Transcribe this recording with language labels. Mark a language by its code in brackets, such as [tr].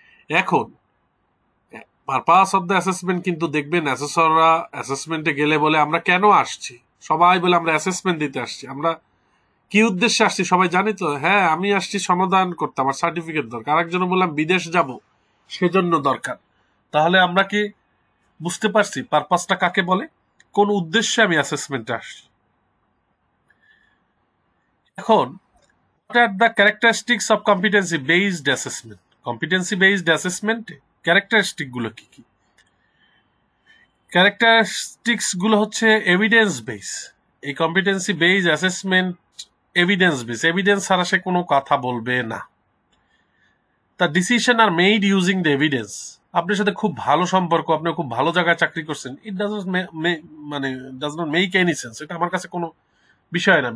[bn] এখন [en] purpose of the assessment [bn] কিন্তু দেখবেন অ্যাসেসররা অ্যাসেসমেন্টে গেলে বলে আমরা কেন আসছি, সবাই বলে আমরা অ্যাসেসমেন্ট দিতে আসছি। আমরা কি উদ্দেশ্যে আসছি সবাই জানি তো? হ্যাঁ, আমি আসছি সমাধান করতে, আমার সার্টিফিকেট দরকার। আরেকজন বললাম বিদেশ যাব, সেজন্য দরকার। তাহলে আমরা কি বুঝতে পারছি পারপাসটা কাকে বলে, কোন উদ্দেশ্যে আমি অ্যাসেসমেন্টে আসছি। [en] এখন what are the characteristics of competency based assessment? [bn] competency based assessment characteristic গুলো কি কি? ক্যারেক্টারিস্টিক্স গুলো হচ্ছে এভিডেন্স বেস। এই competency base assessment evidence base, evidence ছাড়া সে কোনো কথা বলবে না। তার decision [en] Are made using the evidence. [bn] আপনার সাথে খুব ভালো সম্পর্ক, আপনি খুব ভালো জায়গায় চাকরি করছেন, [en] it does not make any sense, [bn] এটা আমার কাছে কোনো বিষয় না।